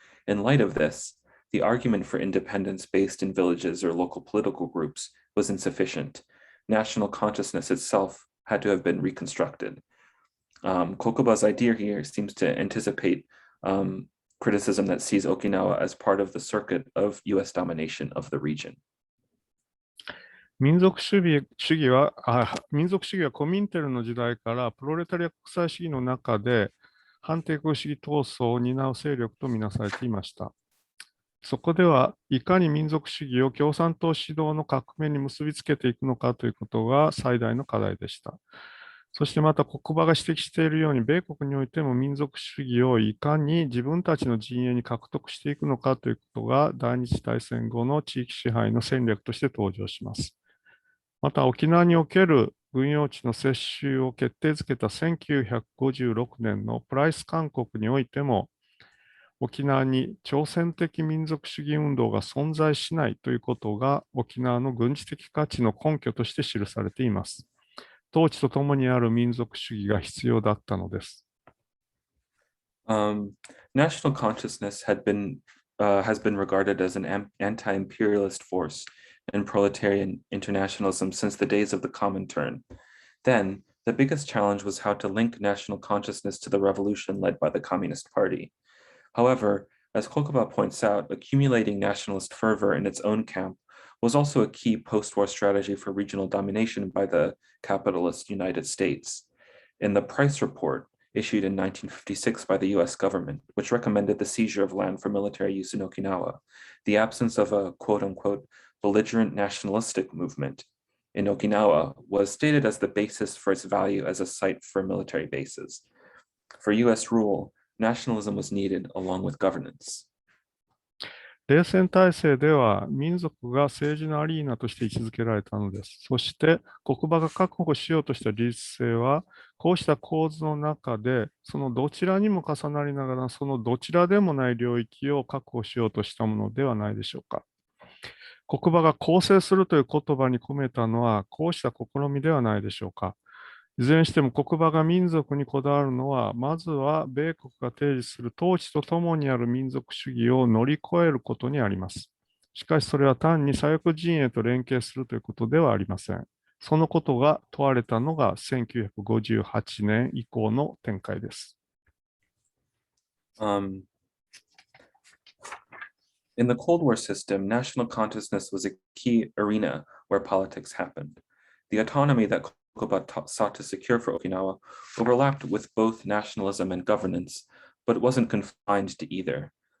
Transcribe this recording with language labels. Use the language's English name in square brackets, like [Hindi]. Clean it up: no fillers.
[English] In light of this, the argument for independence based in villages or local political groups was insufficient. National consciousness itself had to have been reconstructed. Kokoba's idea here seems to anticipate criticism that sees Okinawa as part of the circuit of US domination of the region. [Japanese] 民族主義はコミンテルの時代からプロレタリア国際主義の中で反帝国主義闘争を担う勢力とみなされていました。そこではいかに民族主義を共産党指導の革命に結びつけていくのかということが最大の課題でした。そしてまた国場が指摘しているように、米国においても民族主義をいかに自分たちの陣営に獲得していくのかということが第二次大戦後の地域支配の戦略として登場します。また沖縄における軍用地の接収を決定づけた1956年のプライス勧告においても、沖縄に挑戦的民族主義運動が存在しないということが沖縄の軍事的価値の根拠として記されています。統治とともにある民族主義が必要だったのです。 [English] National consciousness has been regarded as an anti-imperialist force in proletarian internationalism since the days of the Comintern. Then, the biggest challenge was how to link national consciousness to the revolution led by the Communist Party. However, as Kokoba points out, accumulating nationalist fervor in its own camp was also a key post-war strategy for regional domination by the capitalist United States. In the Price Report, issued in 1956 by the US government, which recommended the seizure of land for military use in Okinawa, the absence of a quote-unquote belligerent nationalistic movement in Okinawa was stated as the basis for its value as a site for military bases. For US rule, nationalism was needed along with governance. [Japanese] 冷戦体制では民族が政治のアリーナとして位置づけられたのです。そして国場が確保しようとした自立性は、こうした構図の中で、そのどちらにも重なりながら、そのどちらでもない領域を確保しようとしたものではないでしょうか。国場が構成するという言葉に込めたのは、こうした試みではないでしょうか。いずれにしても国場が民族にこだわるのは、まずは米国が提示する統治とともにある民族主義を乗り越えることにあります。しかしそれは単に左翼陣営と連携するということではありません。そのことが問われたのが1958年以降の展開です。 [English] In the Cold War system, national consciousness was a key arena where politics happened. The autonomy that Kokoba sought to secure for Okinawa overlapped with both nationalism and governance, but wasn't confined to either.